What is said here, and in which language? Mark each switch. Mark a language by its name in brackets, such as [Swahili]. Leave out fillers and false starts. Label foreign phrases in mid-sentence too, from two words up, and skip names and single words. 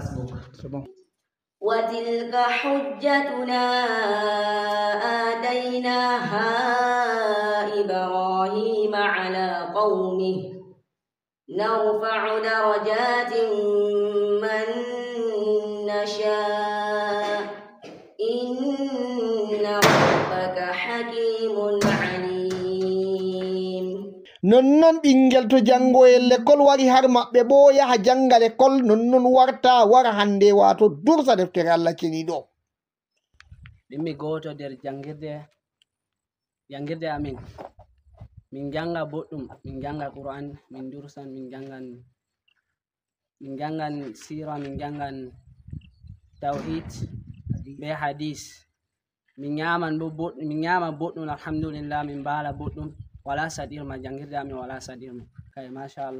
[Arabic] وتلك حجتنا آتيناها إبراهيم على قومه نرفع درجات من نشاء إن ربك حكيم عليم. [Fula] Nonnon ɓingel to jangoyel l'école wari har maɓɓe bo yaha janga l'école nonnon warta wara hande wato dursa deftere Allah ceni ɗo. Ɗimmi goto nder jangirde amin min janga boɗɗum, min janga Qur'an, min dursan, min jangan sira, min jangan tawhid be hadis, min nyaman boɗɗum alhamdulillah, min bala boɗɗum wala saɗirma jangirde amin wala saɗirma kay machallah.